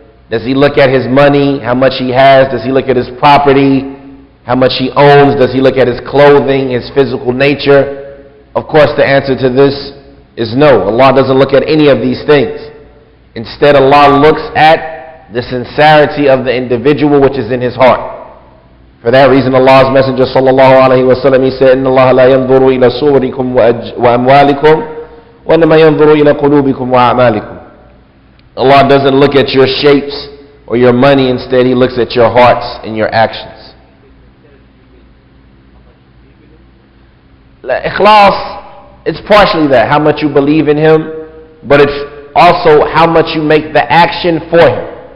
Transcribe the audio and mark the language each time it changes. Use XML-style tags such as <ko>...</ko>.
<en>Does He look at his money, how much he has? Does He look at his property, how much he owns? Does He look at his clothing, his physical nature? Of course, the answer to this is no. Allah doesn't look at any of these things. Instead, Allah looks at the sincerity of the individual which is in his heart. For that reason, Allah's Messenger sallallahu alaihi wasallam, he said,</en> <ar>إِنَّ اللَّهَ لَا يَنْظُرُ إِلَى صُوَرِكُمْ وَأَمْوَالِكُمْ وَإِنَّمَا يَنْظُرُ إِلَى قُلُوبِكُمْ وَأَعْمَالِكُمْ.</ar> <en>Allah doesn't look at your shapes or your money. Instead, He looks at your hearts and your actions. Ikhlas, it's partially that, how much you believe in Him, but it's also how much you make the action for Him.</en>